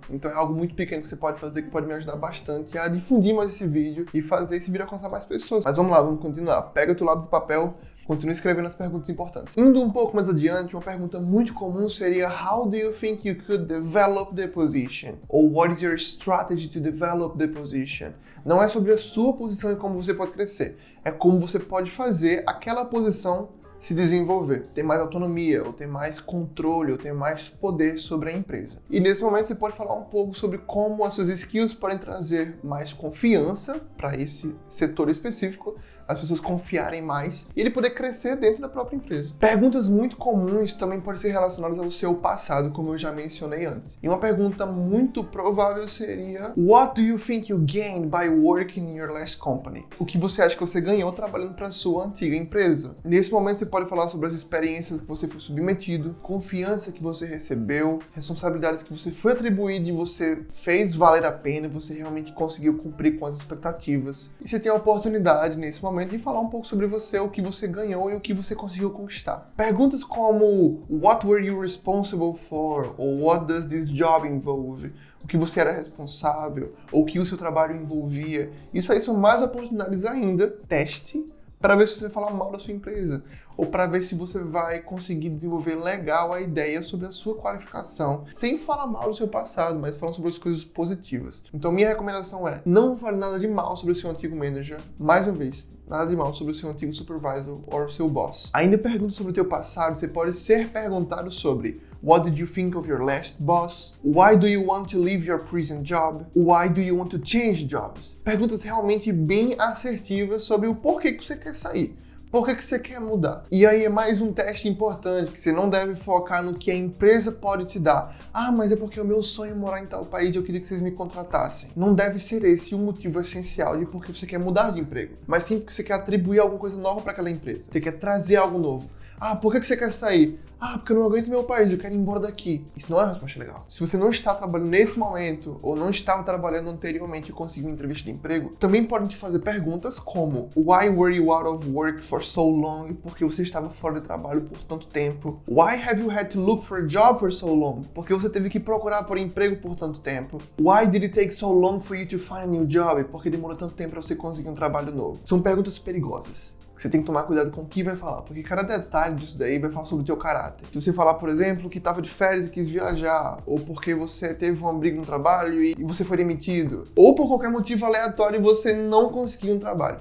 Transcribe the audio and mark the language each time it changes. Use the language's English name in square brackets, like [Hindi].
[Portuguese] Então é algo muito pequeno que você pode fazer que pode me ajudar bastante a difundir mais esse vídeo e fazer esse vídeo alcançar mais pessoas. Mas vamos lá, vamos continuar. Pega o teu lápis de papel, continue escrevendo as perguntas importantes. Indo um pouco mais adiante, uma pergunta muito comum seria: [English] How do you think you could develop the position? [Portuguese] Ou [English] what is your strategy to develop the position? [Portuguese] Não é sobre a sua posição e como você pode crescer. É como você pode fazer aquela posição se desenvolver, ter mais autonomia, ou ter mais controle, ou ter mais poder sobre a empresa. E nesse momento você pode falar um pouco sobre como as suas skills podem trazer mais confiança para esse setor específico, as pessoas confiarem mais e ele poder crescer dentro da própria empresa. Perguntas muito comuns também podem ser relacionadas ao seu passado, como eu já mencionei antes. E uma pergunta muito provável seria: [English] What do you think you gained by working in your last company? [Portuguese] O que você acha que você ganhou trabalhando para a sua antiga empresa? Nesse momento você pode falar sobre as experiências que você foi submetido, confiança que você recebeu, responsabilidades que você foi atribuído e você fez valer a pena, você realmente conseguiu cumprir com as expectativas. E você tem a oportunidade nesse momento de falar um pouco sobre você, o que você ganhou e o que você conseguiu conquistar. Perguntas como: [English] What were you responsible for? [Portuguese] Ou [English] What does this job involve? [Portuguese] O que você era responsável? Ou o que o seu trabalho envolvia? Isso aí são mais oportunidades ainda. Teste para ver se você fala mal da sua empresa, ou para ver se você vai conseguir desenvolver legal a ideia sobre a sua qualificação, sem falar mal do seu passado, mas falando sobre as coisas positivas. Então minha recomendação é: não fale nada de mal sobre o seu antigo manager, mais uma vez, nada de mal sobre o seu antigo supervisor ou o seu boss. Ainda pergunta sobre o teu passado, você pode ser perguntado sobre: [English] What did you think of your last boss? Why do you want to leave your present job? Why do you want to change jobs? [Portuguese] Perguntas realmente bem assertivas sobre o porquê que você quer sair. Por que você quer mudar? E aí é mais um teste importante, que você não deve focar no que a empresa pode te dar. Ah, mas é porque é o meu sonho morar em tal país e eu queria que vocês me contratassem. Não deve ser esse o motivo essencial de por que você quer mudar de emprego. Mas sim porque você quer atribuir alguma coisa nova para aquela empresa. Você quer trazer algo novo. Ah, por que você quer sair? Ah, porque eu não aguento meu país, eu quero ir embora daqui. Isso não é uma resposta legal. Se você não está trabalhando nesse momento, ou não estava trabalhando anteriormente e conseguiu uma entrevista de emprego, também podem te fazer perguntas como: [English] Why were you out of work for so long? [Portuguese] Porque você estava fora de trabalho por tanto tempo. [English] Why have you had to look for a job for so long? [Portuguese] Porque você teve que procurar por emprego por tanto tempo. [English] Why did it take so long for you to find a new job? [Portuguese] Porque demorou tanto tempo para você conseguir um trabalho novo. São perguntas perigosas. Você tem que tomar cuidado com o que vai falar, porque cada detalhe disso daí vai falar sobre o teu caráter. Se você falar, por exemplo, que estava de férias e quis viajar, ou porque você teve uma briga no trabalho e você foi demitido, ou por qualquer motivo aleatório e você não conseguiu um trabalho.